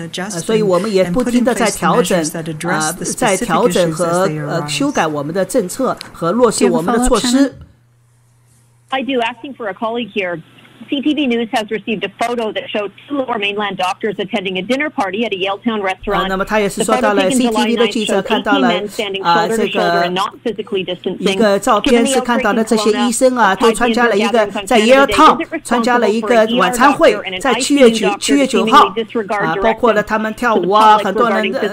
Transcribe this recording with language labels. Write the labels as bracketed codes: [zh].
[zh] 所以我们也不停地在调整和何修改我们的政策和落实我们的措施。 [en] I do. Asking for a colleague here. CTV News has received a photo that showed 2 Lower Mainland doctors attending a dinner party at a Yaletown restaurant. [zh] 那么他也是说到了 CTV 的记者看到了这个一个照片，是看到了这些医生都参加了一个在 Yaletown 参加了一个晚餐会，在7月9号包括了他们跳舞很多人。